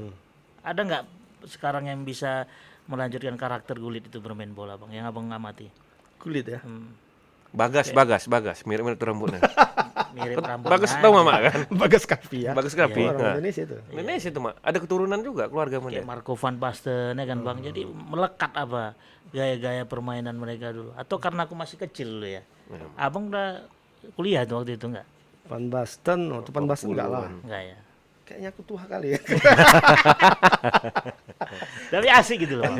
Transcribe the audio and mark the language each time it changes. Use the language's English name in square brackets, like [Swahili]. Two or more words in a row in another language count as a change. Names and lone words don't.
[Indonesian] Ada nggak sekarang yang bisa melanjutkan karakter Gullit itu bermain bola Bang yang Abang amati? Gullit ya. Bagas, mirip-mirip tuh rambutnya. Mirip rambutnya. Bagas tahu Mama kan? Bagas Kavi ya. Bagas Kapi. Orang Nah. Indonesia itu. Indonesia tuh Mak, ada keturunan juga keluarga Kayak dia. Marco van Basten ya kan Bang. Jadi melekat apa gaya-gaya permainan mereka dulu. Atau karena aku masih kecil dulu ya. Abang udah kuliah tuh waktu itu enggak? Van Basten, waktu Van Basten enggak lah. Enggak ya. Kayaknya aku tua kali ya. Tapi asik gitu loh.